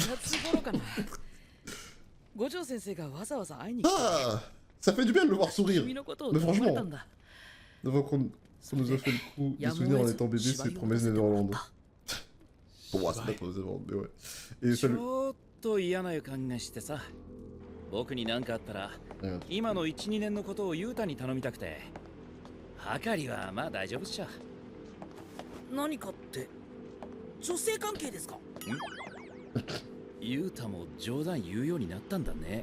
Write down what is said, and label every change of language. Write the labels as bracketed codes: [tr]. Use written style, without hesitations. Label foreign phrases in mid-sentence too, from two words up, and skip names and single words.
[fr] Ah, ça fait du bien de le voir sourire. Mais franchement, devant qu'on nous a fait le coup de souvenir en étant bébé, c'est Promesse Neverland. Bon, c'est pas Promesse Neverland, mais ouais. Et salut. [ja] 僕に何かあったら、今の 1,2 年のことをユータに頼みたくて。はかりはまあ大丈夫っしょ。何かって女性関係ですか？ユータも冗談言うようになったんだね。